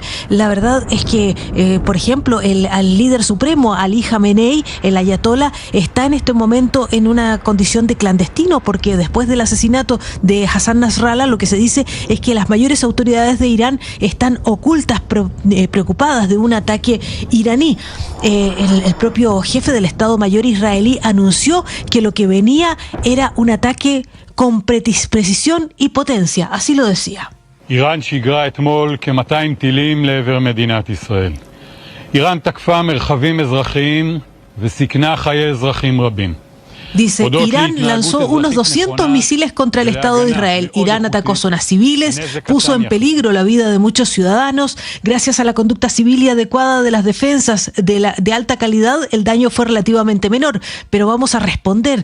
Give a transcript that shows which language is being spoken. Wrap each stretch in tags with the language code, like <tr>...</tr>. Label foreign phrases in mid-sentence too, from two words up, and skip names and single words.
<es>La verdad es que, por ejemplo, al líder supremo, Ali Khamenei, el ayatolá, está en este momento en una condición de clandestino, porque después del asesinato de Hassan Nasrallah, lo que se dice es que las mayores autoridades de Irán están ocultas, preocupadas de un ataque iraní. El propio jefe del Estado Mayor israelí anunció que lo que venía era un ataque con precisión y potencia, así lo decía.</es> <he>איראן שיגרה אתמול כ-200 טילים לעבר מדינת ישראל. איראן תקפה מרחבים אזרחיים וסיכנה חיי אזרחים רבים.</he> <es>Dice, Irán lanzó unos 200 misiles contra el Estado de Israel. Irán atacó zonas civiles, puso en peligro la vida de muchos ciudadanos. Gracias a la conducta civil y adecuada de las defensas de alta calidad, el daño fue relativamente menor. Pero vamos a responder.</es>